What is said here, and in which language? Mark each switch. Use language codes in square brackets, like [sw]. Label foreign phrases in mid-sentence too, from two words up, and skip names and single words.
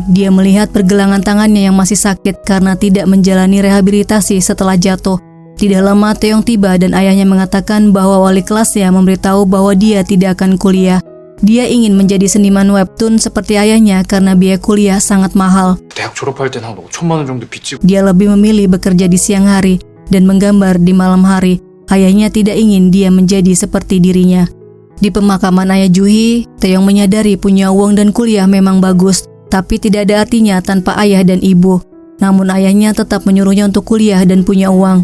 [id] Dia melihat pergelangan tangannya yang masih sakit karena tidak menjalani rehabilitasi setelah jatuh. Tidak lama Taeyong tiba dan ayahnya mengatakan bahwa wali kelasnya memberitahu bahwa dia tidak akan kuliah. Dia ingin menjadi seniman webtoon seperti ayahnya karena biaya kuliah sangat mahal. [ko] 대학 졸업할 땐 한 5천만 원 정도 빚지고. [id] Dia lebih memilih bekerja di siang hari dan menggambar di malam hari. Ayahnya tidak ingin dia menjadi seperti dirinya. Di pemakaman ayah Juhi, Taeyong menyadari punya uang dan kuliah memang bagus, tapi tidak ada artinya tanpa ayah dan ibu. Namun ayahnya tetap menyuruhnya untuk kuliah dan punya uang.